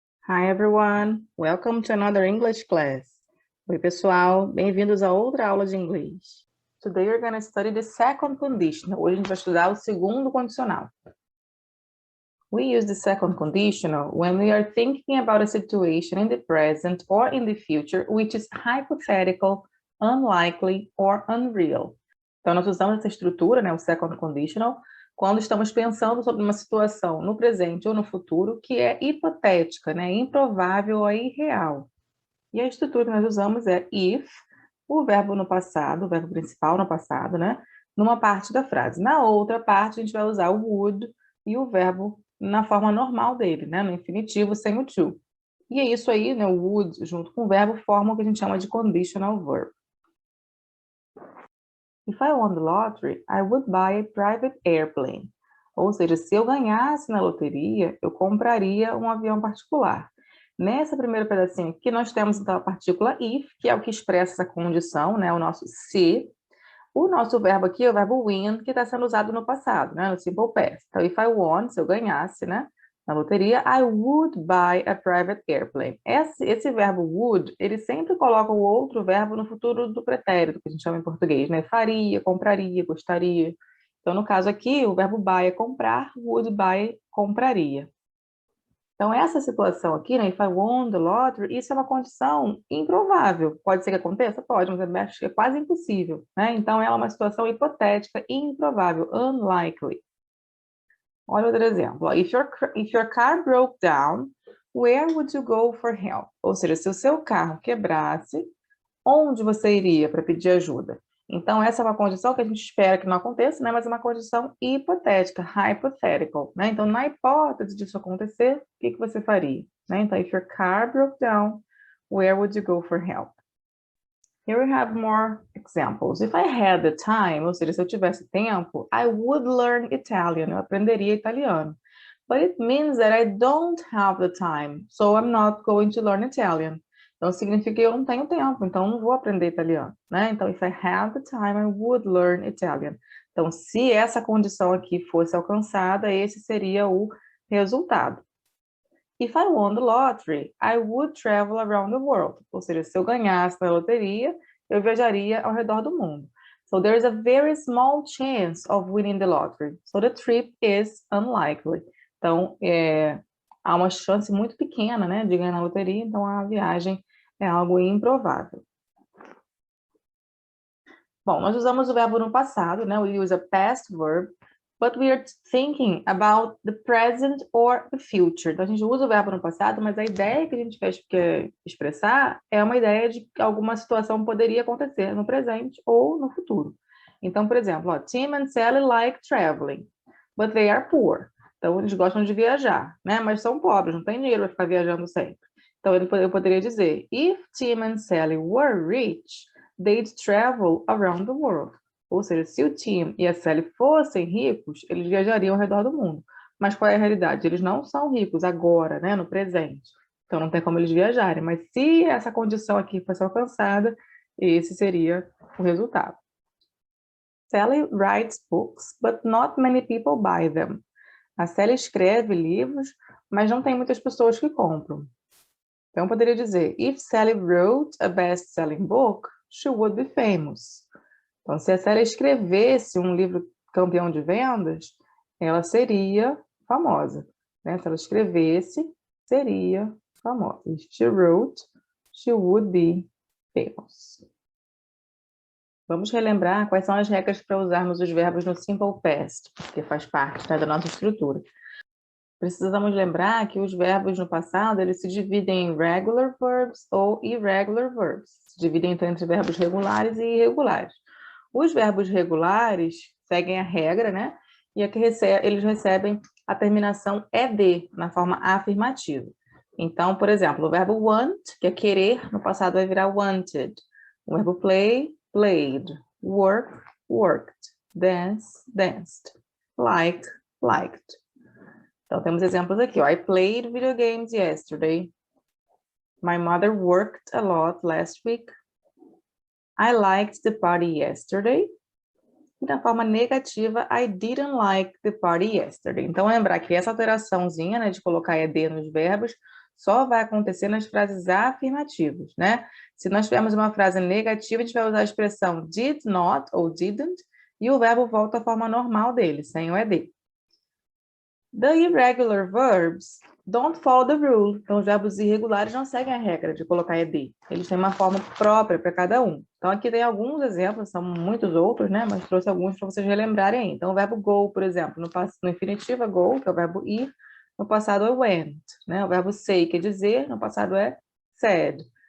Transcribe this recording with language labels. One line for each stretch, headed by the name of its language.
English: Hi everyone, welcome to another English class.
Portuguese: Oi pessoal, bem-vindos a outra aula de inglês.
English: Today we're going to study the second conditional.
Portuguese: Hoje a gente vai estudar o segundo condicional.
English: We use the second conditional when we are thinking about a situation in the present or in the future which is hypothetical, unlikely or unreal.
Portuguese: Então nós usamos essa estrutura, né, o second conditional, quando estamos pensando sobre uma situação no presente ou no futuro que é hipotética, né, improvável ou irreal. E a estrutura que nós usamos é if, o verbo no passado, o verbo principal no passado, né, numa parte da frase. Na outra parte, a gente vai usar o would e o verbo na forma normal dele, né, no infinitivo sem o to. E é isso aí, né, o would junto com o verbo formam o que a gente chama de conditional verb.
English: If I won the lottery, I would buy a private airplane.
Portuguese: Ou seja, se eu ganhasse na loteria, eu compraria um avião particular. Nessa primeira pedacinho aqui, nós temos então a partícula if, que é o que expressa essa condição, né? O nosso se. O nosso verbo aqui é o verbo win, que está sendo usado no passado, né? No simple past. Então,
English: if I won,
Portuguese: se eu ganhasse, né? Na loteria,
English: I would buy a private airplane.
Portuguese: Esse verbo would, ele sempre coloca o outro verbo no futuro do pretérito, que a gente chama em português, né? Faria, compraria, gostaria. Então, no caso aqui, o verbo buy é comprar, would buy, compraria. Então, essa situação aqui, né?
English: If I won the lottery,
Portuguese: isso é uma condição improvável. Pode ser que aconteça? Pode, mas eu acho que é quase impossível, né? Então, ela é uma situação hipotética, improvável, unlikely. Olha outro exemplo.
English: If your car broke down, where would you go for help?
Portuguese: Ou seja, se o seu carro quebrasse, onde você iria para pedir ajuda? Então, essa é uma condição que a gente espera que não aconteça, né? Mas é uma condição hipotética, hypothetical, né? Então, na hipótese disso acontecer, o que você faria? Né? Então,
English: if your car broke down, where would you go for help? Here we have more examples. If I had the time,
Portuguese: ou seja, se eu tivesse tempo,
English: I would learn Italian.
Portuguese: Eu aprenderia italiano.
English: But it means that I don't have the time, so I'm not going to learn Italian.
Portuguese: Então, significa que eu não tenho tempo, então não vou aprender italiano, né? Então,
English: if I had the time, I would learn Italian.
Portuguese: Então, se essa condição aqui fosse alcançada, esse seria o resultado.
English: If I won the lottery, I would travel around the world.
Portuguese: Ou seja, se eu ganhasse na loteria, eu viajaria ao redor do mundo.
English: So there is a very small chance of winning the lottery. So the trip is unlikely.
Portuguese: Então, há uma chance muito pequena, né, de ganhar na loteria, então a viagem é algo improvável. Bom, nós usamos o verbo no passado, né?
English: We use a past verb, but we are thinking about the present or the future.
Portuguese: Então, a gente usa o verbo no passado, mas a ideia que a gente quer expressar é uma ideia de que alguma situação poderia acontecer no presente ou no futuro. Então, por exemplo,
English: Tim and Sally like traveling, but they are poor.
Portuguese: Então, eles gostam de viajar, né? Mas são pobres, não tem dinheiro para ficar viajando sempre. Então, eu poderia dizer,
English: if Tim and Sally were rich, they'd travel around the world.
Portuguese: Ou seja, se o Tim e a Sally fossem ricos, eles viajariam ao redor do mundo. Mas qual é a realidade? Eles não são ricos agora, né, no presente. Então não tem como eles viajarem. Mas se essa condição aqui fosse alcançada, esse seria o resultado.
English: Sally writes books, but not many people buy them.
Portuguese: A Sally escreve livros, mas não tem muitas pessoas que compram. Então, eu poderia dizer,
English: if Sally wrote a best-selling book, she would be famous.
Portuguese: Então, se a Sally escrevesse um livro campeão de vendas, ela seria famosa. Né? Se ela escrevesse, seria famosa.
English: If she wrote, she would be famous.
Portuguese: Vamos relembrar quais são as regras para usarmos os verbos no simple past, que faz parte, né, da nossa estrutura. Precisamos lembrar que os verbos no passado, eles se dividem em regular verbs ou irregular verbs. Se dividem entre verbos regulares e irregulares. Os verbos regulares seguem a regra, né? E aqui eles recebem a terminação ED, na forma afirmativa. Então, por exemplo, o verbo want, que é querer, no passado vai virar wanted. O verbo play, played. Work, worked.
English: Dance, danced. Like, liked.
Portuguese: Então, temos exemplos aqui, ó.
English: I played video games yesterday. My mother worked a lot last week. I liked the party yesterday.
Portuguese: E na forma negativa,
English: I didn't like the party yesterday.
Portuguese: Então, lembrar que essa alteraçãozinha, né, de colocar ED nos verbos, só vai acontecer nas frases afirmativas, né? Se nós tivermos uma frase negativa, a gente vai usar a expressão did not ou didn't, e o verbo volta à forma normal dele, sem o ed.
English: The irregular verbs don't follow the rule.
Portuguese: Então, os verbos irregulares não seguem a regra de colocar ed. Eles têm uma forma própria para cada um. Então, aqui tem alguns exemplos, são muitos outros, né? Mas trouxe alguns para vocês relembrarem aí. Então, o verbo go, por exemplo, no infinitivo é go, que é o verbo ir. No passado é went, né? O verbo say, quer dizer, no passado é said.